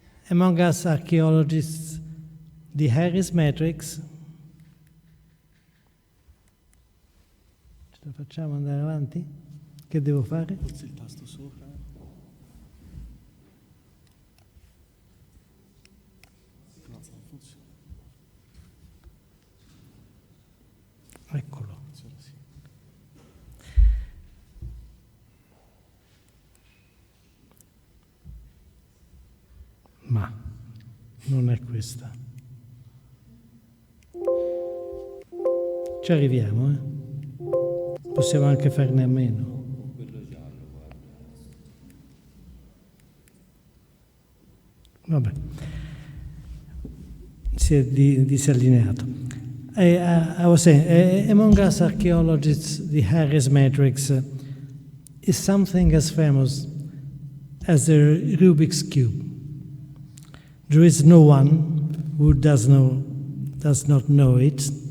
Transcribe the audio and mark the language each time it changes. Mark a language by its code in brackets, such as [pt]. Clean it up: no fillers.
[en] Among us archaeologists, the Harris Matrix. [it] Ce la facciamo andare avanti? Che devo fare? Puzzi il tasto sopra. Eccolo. Ma non è questa. Ci arriviamo, eh? Possiamo anche farne a meno. Vabbè, si è disallineato. [en] I was saying, among us archaeologists, the Harris Matrix is something as famous as the Rubik's Cube. There is no one who does not know it.